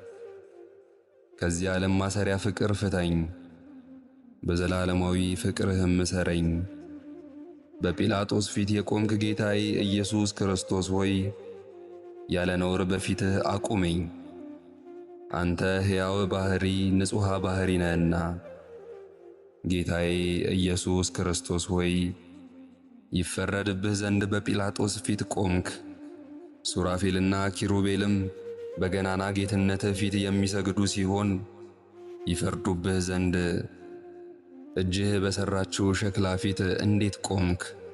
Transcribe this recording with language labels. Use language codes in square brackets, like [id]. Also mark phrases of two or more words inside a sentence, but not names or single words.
[am] ከዚህ ዓለም ማሰሪያ ፍቅር ፍታኝ። በዘላለማዊ ፍቅርህም እሰረኝ። በጲላጦስ ፊት የቆምክ ጌታዬ ኢየሱስ ክርስቶስ ሆይ ያለ ነውር በፊትህ አቁመኝ። አንተ ሕያው ባሕሪ ንጹሕ ባሕሪ ነህና። ጌታዬ ኢየሱስ ክርስቶስ ሆይ ይፈረድብህ ዘንድ በጲላጦስ ፊት ቆምክ። ሱራፌልና ኪሩቤልም በገናና ጌትነትህ ፊት የሚሰግዱ ሲሆን ይፈርዱብህ ዘንድ እጅህ በሠራችው ሸክላ ፊት እንዴት ቆምክ?